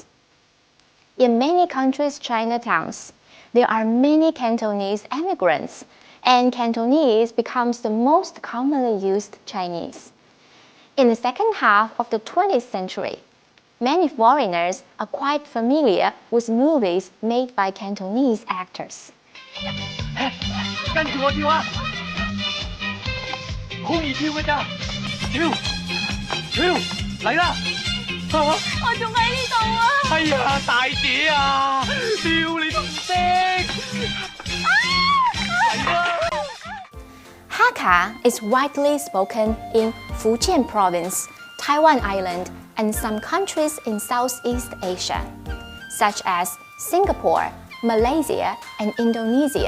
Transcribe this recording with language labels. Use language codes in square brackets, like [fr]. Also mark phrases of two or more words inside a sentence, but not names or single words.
[en] In many countries' Chinatowns, there are many Cantonese immigrants, and Cantonese becomes the most commonly used Chinese. In the second half of the 20th century, many foreigners are quite familiar with movies made by Cantonese actors. [yue] 跟住我跳啊！好易跳㗎咋，跳嚟啦！我仲喺呢度啊！哎呀，大姐啊，屌你都唔識。 [en] Hakka is widely spoken in Fujian Province, Taiwan Island, and some countries in Southeast Asia, such as Singapore, Malaysia, and Indonesia.